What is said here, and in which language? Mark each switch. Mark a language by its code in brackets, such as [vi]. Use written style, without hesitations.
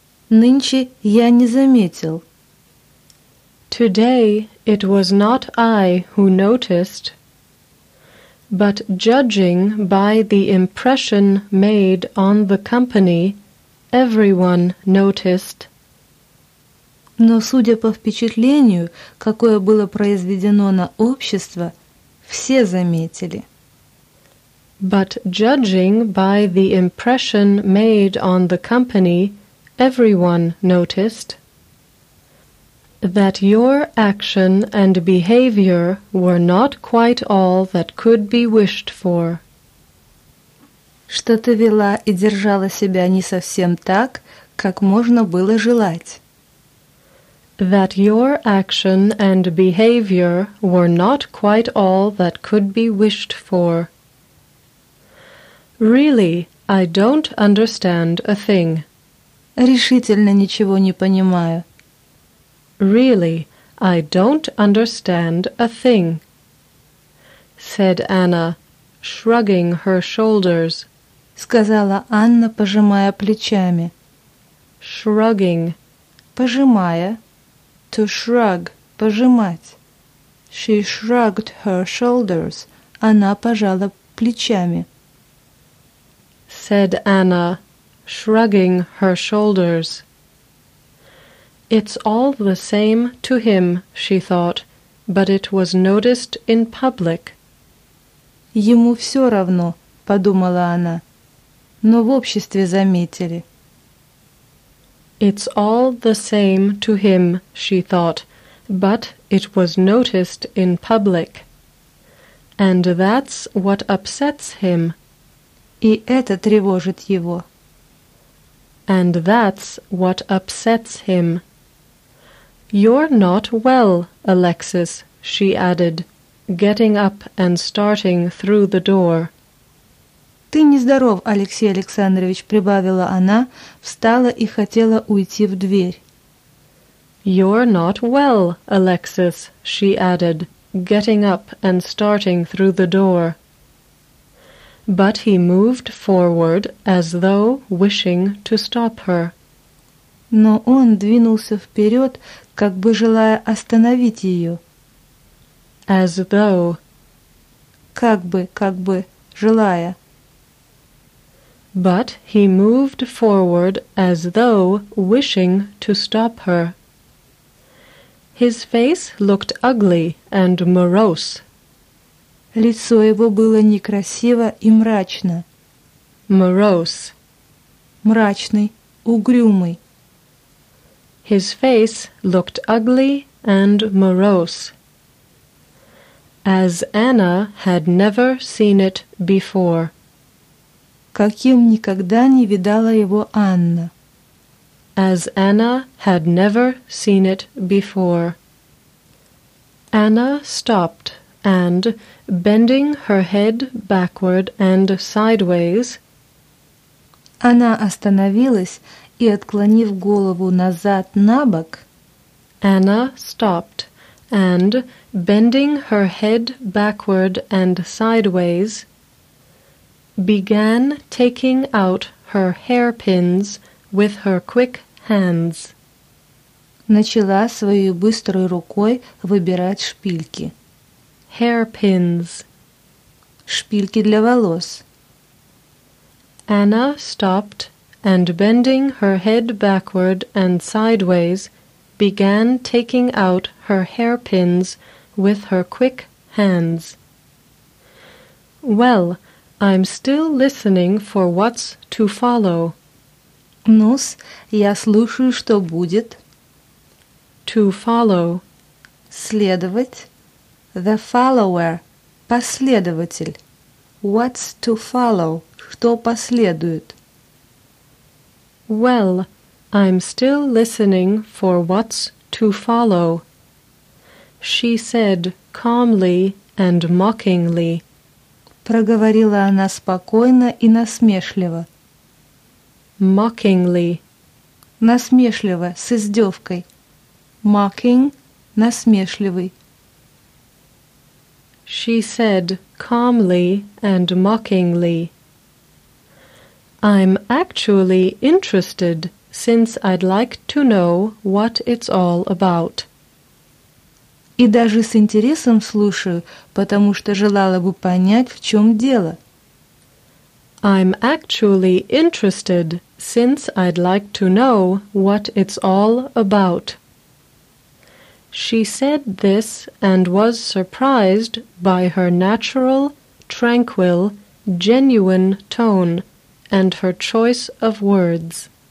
[ru] Нынче я не заметил. [en] Today it was not I who noticed. But judging by the impression made on the company, everyone noticed. [ru] Но судя по впечатлению, какое было произведено на общество, все заметили. [en] But judging by the impression made on the company, everyone noticed. That your action and behavior were not quite all that could be wished for. [ru] Что ты вела и держала себя не совсем так, как можно было желать. [en] That your action and behavior were not quite all that could be wished for. Really, I don't understand a thing. [ru] Решительно ничего не понимаю. [en] Really, I don't understand a thing, said Anna, shrugging her shoulders. [ru] Сказала Анна, пожимая плечами. [en] Shrugging. [ru] Пожимая. [en] To shrug. [ru] Пожимать. [en] She shrugged her shoulders. [ru] Она пожала плечами. [en] Said Anna, shrugging her shoulders. It's all the same to him, she thought, but it was noticed in public. [ru] Ему все равно, подумала она, но в обществе заметили. [en] It's all the same to him, she thought, but it was noticed in public. And that's what upsets him. [ru] И это тревожит его. [en] And that's what upsets him. You're not well, Alexis, she added, getting up and starting through the door. [ru] Ты нездоров, Алексей Александрович, прибавила она, встала и хотела уйти в дверь. [en] You're not well, Alexis, she added, getting up and starting through the door. But he moved forward as though wishing to stop her. [ru] Но он двинулся вперед, как бы желая остановить ее. [en] As though. [ru] Как бы, желая. [en] But he moved forward as though wishing to stop her. His face looked ugly and morose. [ru] Лицо его было некрасиво и мрачно. [en] Morose. [ru] Мрачный, угрюмый. [en] His face looked ugly and morose, as Anna had never seen it before. [ru] Каким никогда не видала его Анна. [en] As Anna had never seen it before. Anna stopped and, bending her head backward and sideways, [ru] Она остановилась и, отклонив голову назад на бок, [en] Anna stopped and, bending her head backward and sideways, began taking out her hairpins with her quick hands. [ru] Начала своей быстрой рукой выбирать шпильки. [en] Hairpins. [ru] Шпильки для волос. [en] Anna stopped and, bending her head backward and sideways, began taking out her hairpins with her quick hands. Well, I'm still listening for what's to follow. [ru] Ну-с, я слушаю, что будет. [en] To follow. [ru] Следовать. [en] The follower. [ru] Последователь. [en] What's to follow? [ru] Что последует? [en] Well, I'm still listening for what's to follow. She said calmly and mockingly. [ru] Проговорила она спокойно и насмешливо. [en] Mockingly. [ru] Насмешливо, с издевкой. [en] Mocking, [ru] насмешливый. [en] She said calmly and mockingly. I'm actually interested, since I'd like to know what it's all about. [ru] И даже с интересом слушаю, потому что желала бы понять, в чем дело. [en] I'm actually interested, since I'd like to know what it's all about. She said this and was surprised by her natural, tranquil, genuine tone and her choice of words.